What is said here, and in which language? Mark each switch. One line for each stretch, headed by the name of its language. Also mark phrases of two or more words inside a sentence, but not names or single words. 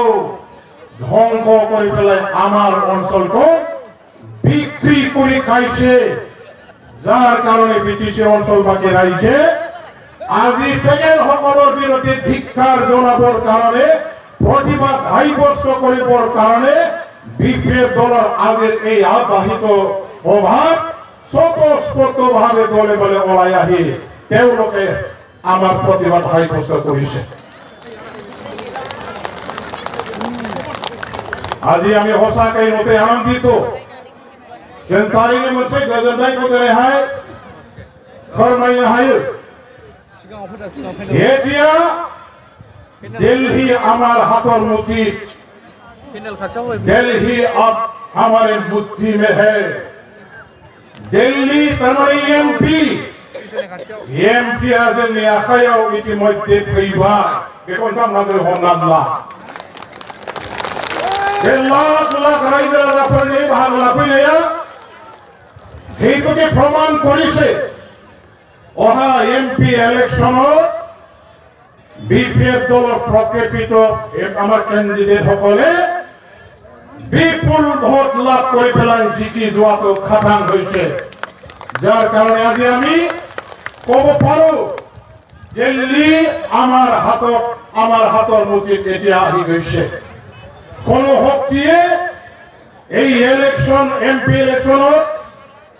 Assamese: ধ্বংস কৰি পেলাই আমাৰ অঞ্চলটো বিক্রি কৰি খাইছে যাৰ কাৰণে BTC অঞ্চলবাসী ৰাইজে আজি তেখেতসকলৰ বিৰুদ্ধে ধিক্ষাৰ জনাবৰ কাৰণে প্ৰতিবাদ সাব্যস্ত কৰিবৰ কাৰণে BPF দলৰ আজিৰ এই আবাহিত সভাত স্বতঃস্ফূৰ্তভাৱে দলে বলে ওলাই আহি তেওঁলোকে আমাৰ প্ৰতিবাদ সাব্যস্ত কৰিছে আজি আমি সঁচাকৈ নতে আনন্দিত যেন তাৰিখে
Bodo: मोनसे गोजोननायखौ दिनैहाय फोरमायनो हायो
Assamese: এতিয়া दिल्ली আমাৰ হাতৰ মুঠি
Hindi: दिल्ली अब हमारे मुट्ठी में है
Bodo: दिल्ली तमारी MP जोंनि आखायाव इतिमধ্যে फैबाय बेखौ नोंथांमोना हमनानै बे लाख लाख रायजो राजाफोरनि बाहागो लाफैनाया
Assamese: সেইটোকে প্ৰমাণ কৰিছে অহা MP ইলেকশ্যনত BPF দলৰ প্ৰকৃত আমাৰ কেণ্ডিডেট সকলে বিপুল ভোট লাভ কৰি পেলাই জিকি যোৱাটো খাটাং হৈছে যাৰ কাৰণে আজি আমি ক'ব পাৰো দিল্লী আমাৰ হাতৰ মুঠিত এতিয়া আহি গৈছে কোনো শক্তিয়ে এই ইলেকশ্যন MP ইলেকশ্যনত